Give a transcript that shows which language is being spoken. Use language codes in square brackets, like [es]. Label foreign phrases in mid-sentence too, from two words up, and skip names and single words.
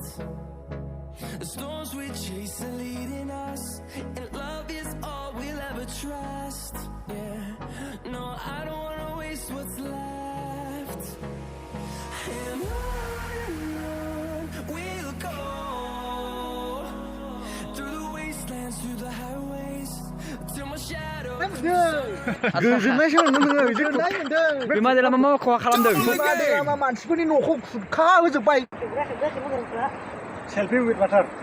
[en] The storms we chase are leading us, and love is all we'll ever trust. Yeah, no, I don't wanna waste what's left. And on we'll go, through the wastelands, through the highways, till my shadow. [brx] गोजोननायसो मोनदों नोङो गोजोननाय मोनदों बिमादैला मा खहा खालामदों बिमादैया मा मानसिफोरनि न'खौ खुरखा होजोब्बाय [en] selfie with water